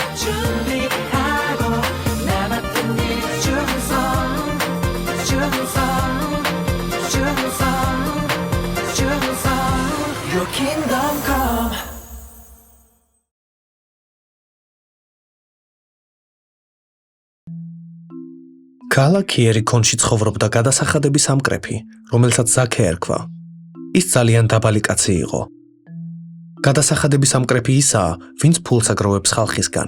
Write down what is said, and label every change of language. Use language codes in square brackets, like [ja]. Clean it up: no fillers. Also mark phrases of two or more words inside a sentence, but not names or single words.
[ko] 준비하고 나 맡은 일 충성 [en] Your kingdom come [ka] ქალაქი ერიქონში ცხოვრობდა გადასახადების სამკრეფი, რომელსაც ზაქე ერქვა. ის ძალიან დაბალი კაცი იყო. გადასახადების სამკრეფი ისაა, ვინც ფულს აგროვებს ხალხისგან.